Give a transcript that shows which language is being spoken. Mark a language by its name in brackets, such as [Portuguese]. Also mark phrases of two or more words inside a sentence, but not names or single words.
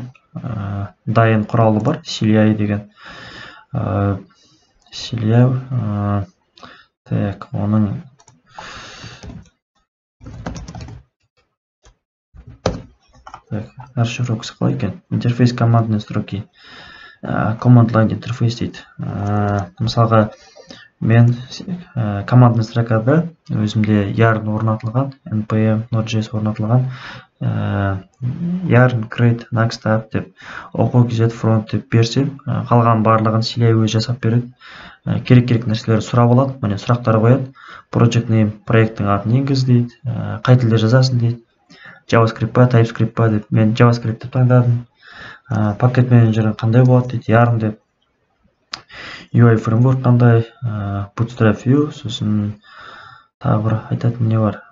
[Kazakh] Дайын құралы бар, CLI деген. CLI, так, оның расшифровкасы қалай екен? [Russian] Интерфейс командные строки. [English] Command line [Kazakh] интерфейс дейді. Мысалға, мен [Russian] командный строкада [Kazakh] өзімде yarn орнатылған, npm, node.js орнатылған, [English] yarn, create, next tab [Kazakh] деп, оқу.kz front деп берсем, қалған барлығын CLI өзі жасап береді. Керек нәрселер сұрап алады, міне сұрақтар қояды. [English] Project name, [Kazakh] проекттің атын енгіз дейді, қай тілде жазасың дейді. JavaScript па, TypeScript па деп, мен JavaScript деп таңдадым. Packet менеджері қандай болады дейді, yarn деп. [English] UI framework [Kazakh] қандай, Bootstrap View, сосын тағы бір айтатын не бар.